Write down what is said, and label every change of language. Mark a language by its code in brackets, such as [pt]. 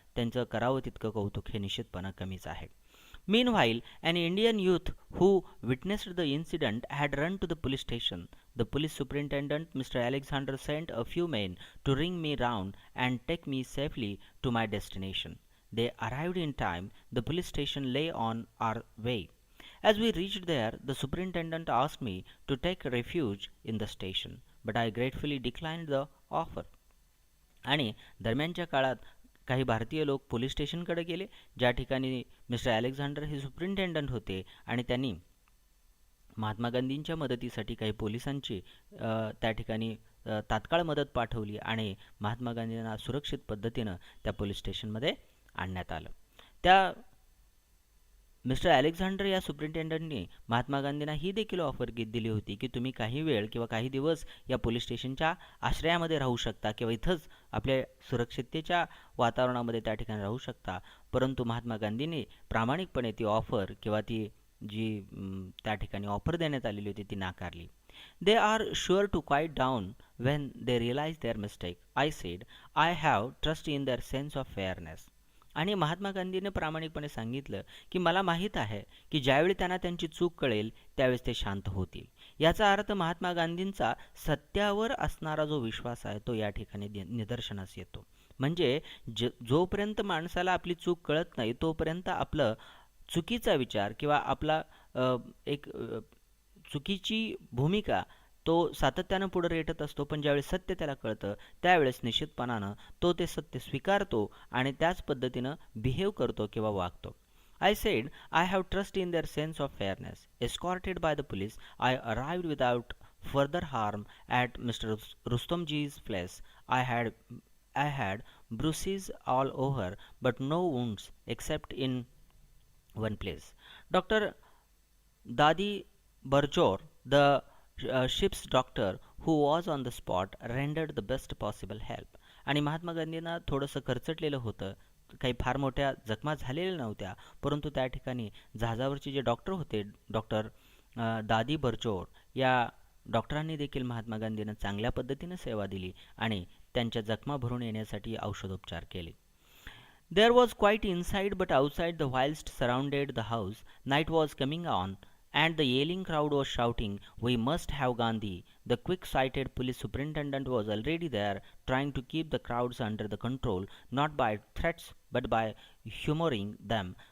[mr] त्यांचं करावं तितकं कौतुक हे निश्चितपणे कमीच आहे. [en] Meanwhile, an Indian youth who witnessed the incident had run to the police station. The police superintendent, Mr. Alexander, sent a few men to ring me round and take me safely to my destination. They arrived in time. The police station lay on our way. As we reached there, the superintendent asked me to take refuge in the station, but I gratefully declined the offer. [mr] आणि दरम्यानच्या काळात काही भारतीय लोक police स्टेशनकडे गेले, ज्या ठिकाणी mister Alexander हे सुप्रिंटेंडंट होते, आणि त्यांनी महात्मा गांधींच्या मदतीसाठी काही पोलिसांची त्या ठिकाणी तात्काळ मदत पाठवली आणि महात्मा गांधींना सुरक्षित पद्धतीनं त्या पोलीस स्टेशनमध्ये आणण्यात आलं. त्या मिस्टर अलेक्झांडर या सुप्रिंटेंडंटनी महात्मा गांधींना ही देखील ऑफर दिली होती, की तुम्ही काही वेळ किंवा काही दिवस या पोलीस स्टेशनच्या आश्रयामध्ये राहू शकता किंवा इथंच आपल्या सुरक्षिततेच्या वातावरणामध्ये त्या ठिकाणी राहू शकता. परंतु महात्मा गांधींनी प्रामाणिकपणे ती ऑफर किंवा ती जी त्या ठिकाणी ऑफर देण्यात आलेली होती ती नाकारली. [en] They are sure to quiet down when they realize their mistake, I said. I have trust in their sense of fairness. [mr] आणि महात्मा गांधीने प्रामाणिकपणे सांगितलं, की मला माहीत आहे की ज्यावेळी त्यांना त्यांची चूक कळेल त्यावेळेस ते शांत होतील. याचा अर्थ महात्मा गांधींचा सत्यावर असणारा जो विश्वास आहे तो या ठिकाणी निदर्शनास येतो. म्हणजे जोपर्यंत माणसाला आपली चूक कळत नाही तोपर्यंत आपलं चुकीचा विचार किंवा आपला एक चुकीची भूमिका तो सातत्यानं पुढे रेटत असतो. पण ज्यावेळेस सत्य त्याला कळतं त्यावेळेस निश्चितपणानं तो ते सत्य स्वीकारतो आणि त्याच पद्धतीनं बिहेव करतो किंवा वागतो. [en] I said, I have trust in their sense of fairness. Escorted by the police, I arrived without further harm at Mr. Rustomji's place. I had bruises all over, but no wounds except in one place. Dr. Dadi Barjor, the ship's doctor who was on the spot, rendered the best possible help. [mr] आणि महात्मा गांधींना थोडंसं खरचटलेलं होतं, काही फार मोठ्या जखमा झालेल्या नव्हत्या, परंतु त्या ठिकाणी जहाजावरचे जे डॉक्टर होते, डॉक्टर दादी बर्चोर, या डॉक्टरांनी देखील महात्मा गांधींना चांगल्या पद्धतीने सेवा दिली आणि त्यांच्या जखमा भरून येण्यासाठी औषधोपचार केले. [en] There was quiet inside, but outside the whilst surrounded the house. Night was coming on, and the yelling crowd was shouting, "We must have Gandhi." The quick-sighted police superintendent was already there, trying to keep the crowds under the control, not by threats but by humoring them.